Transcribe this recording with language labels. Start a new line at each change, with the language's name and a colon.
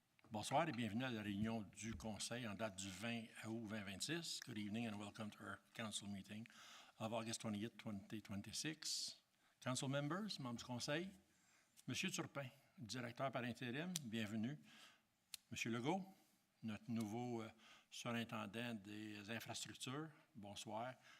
French: Bonsoir et bienvenue à la réunion du Conseil en date du 20 août 2026.
English: Good evening and welcome to our Council meeting of August 28, 2026. Council members,
French: membres du Conseil, Monsieur Turpin, directeur par intérim, bienvenue. Monsieur Legault, notre nouveau surintendant des infrastructures, bonsoir.